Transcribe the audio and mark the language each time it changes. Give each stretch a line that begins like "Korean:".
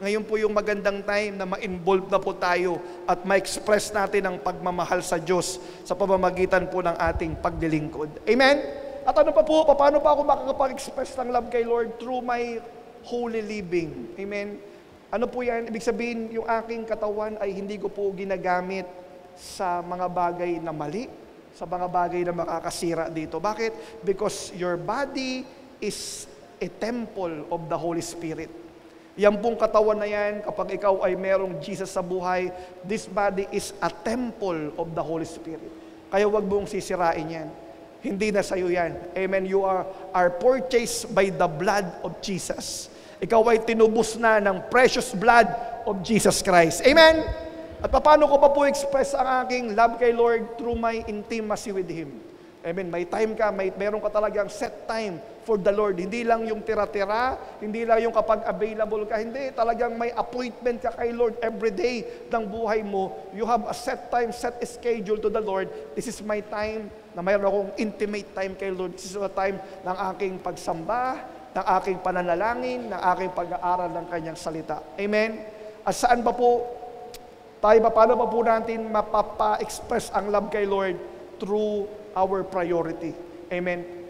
Filipino: Ngayon po yung magandang time na ma-involve na po tayo at ma-express natin ang pagmamahal sa Diyos sa pamamagitan po ng ating paglilingkod. Amen? At ano pa po, paano pa ako makakapag-express ng love kay Lord?
English: Through my holy living.
Filipino: Amen? Ano po yan? Ibig sabihin, yung aking katawan ay hindi ko po ginagamit sa mga bagay na mali, sa mga bagay na makakasira dito. Bakit?
English: Because your body is a temple of the Holy Spirit.
Filipino: Yan pong katawan na yan, kapag ikaw ay merong Jesus sa buhay,
English: this body is a temple of the Holy Spirit.
Filipino: Kaya wag mong sisirain yan. Hindi na sa'yo yan. Amen.
English: You are purchased by the blood of Jesus.
Filipino: Ikaw ay tinubos na ng
English: precious blood of Jesus Christ.
Filipino: Amen. At paano ko pa po express ang aking love kay Lord?
English: Through my intimacy with Him.
Filipino: Amen. May time ka, meron ka talagang
English: set time for the Lord.
Filipino: Hindi lang yung tira-tira, hindi lang yung kapag available ka. Hindi, talagang may appointment ka kay Lord every day ng buhay mo.
English: You have a set time, set schedule to the Lord. This is my time
Filipino: na mayroon akong
English: intimate time kay Lord. This is a time
Filipino: ng aking pagsamba, ng aking pananalangin, ng aking pag-aaral ng kanyang salita. Amen. At saan pa po paano pa po natin mapapa-express ang love kay Lord?
English: Through our priority. Amen.